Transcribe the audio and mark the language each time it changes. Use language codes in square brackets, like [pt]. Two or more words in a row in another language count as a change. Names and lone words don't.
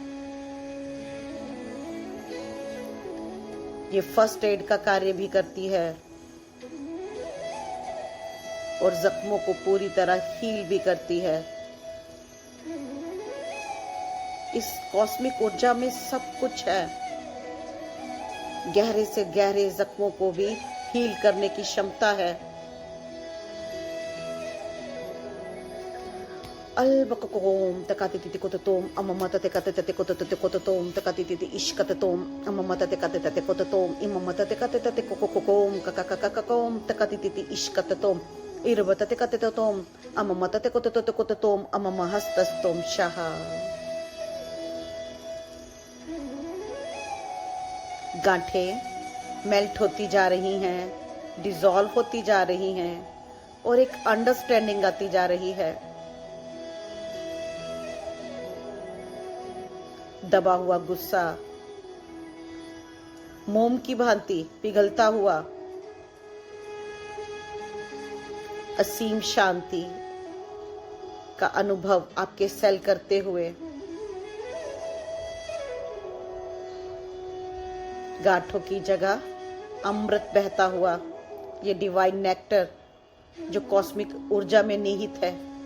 [hi] ये [en] first aid [hi] का कार्य भी करती है और जख्मों को पूरी तरह हील भी करती है। इस कॉस्मिक ऊर्जा में सब कुछ है। गहरे से गहरे जख्मों को भी हील करने की क्षमता है। Albakakom, takatiti kototom, amamata tekatete kototom, takatiti ishkatatom, amamata tekatete kototom, imamata tekatete kokokom, kakakakakom, takatiti ishkatatom, irbata tekatetotom, amamata tekototom, amamahastastom shaha। गांठें मेल्ट होती जा रही हैं, डिसॉल्व होती जा रही हैं और एक अंडरस्टैंडिंग आती जा रही है। दबा हुआ गुस्सा मोम की भांति पिघलता हुआ, असीम शांति का अनुभव आपके सेल करते हुए, गांठों की जगह अमृत बहता हुआ, ये [en] divine nectar [hi] जो कॉस्मिक ऊर्जा में निहित है।